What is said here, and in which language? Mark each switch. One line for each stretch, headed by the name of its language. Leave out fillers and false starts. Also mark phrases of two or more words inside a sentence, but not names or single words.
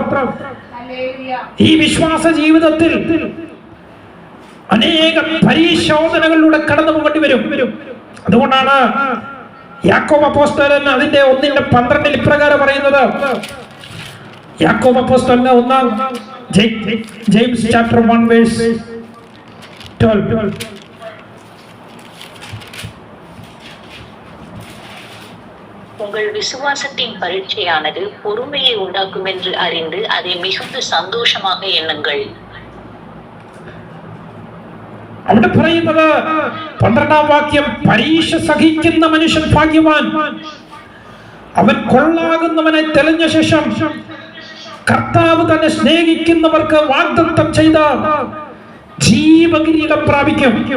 Malayalam: ഈ വിശ്വാസ ജീവിതത്തിൽ അനേക പരിശോധനകളിലൂടെ കടന്നു പോകേണ്ടി വരും. അതുകൊണ്ടാണ് യാക്കോബ് അപ്പോസ്തലൻ അതിന്റെ 1:12 ഇപ്രകാരം പറയുന്നത്. യാക്കോബ് അപ്പോസ്തലൻ ജെയിംസ് ചാപ്റ്റർ 1 വേഴ്സ് 12.
Tamil: உங்கள் விசுவாசத்தின் பரீட்சையானது பொறுமையை உண்டாக்கும் என்று அறிந்து அதை மிகுந்த சந்தோஷமாக எண்ணுங்கள்.
Malayalam: അവിടെ പറയുന്നത് 12-ാം വാക്യം, പരീക്ഷ സഹിക്കുന്ന മനുഷ്യൻ ഭാഗ്യവാൻ, അവൻ കൊള്ളാകുന്നവനെ തെളിഞ്ഞ ശേഷം കർത്താവ് തന്നെ സ്നേഹിക്കുന്നവർക്ക് വാഗ്ദത്തം ചെയ്ത ജീവകിരീടം പ്രാപിക്കും.